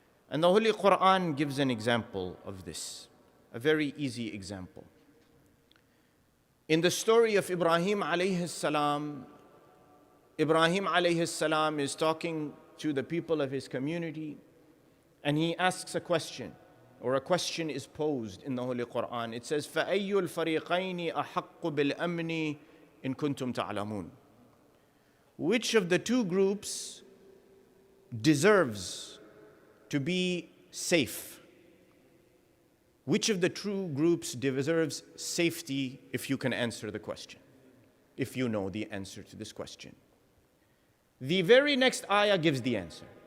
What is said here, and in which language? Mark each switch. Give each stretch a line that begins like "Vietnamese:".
English: And the Holy Quran gives an example of this, a very easy example. In the story of Ibrahim alayhi salam, Ibrahim alayhi salam is talking to the people of his community, and he asks a question, or a question is posed in the Holy Quran. It says,
Arabic: فَأَيُّ الْفَرِيقَيْنِ أَحَقُّ بِالْأَمْنِ إِن كُنتُمْ تَعْلَمُونَ.
English: Which of the two groups deserves to be safe? Which of the two groups deserves safety if you can answer the question? If you know the answer to this question. The very next ayah gives the answer.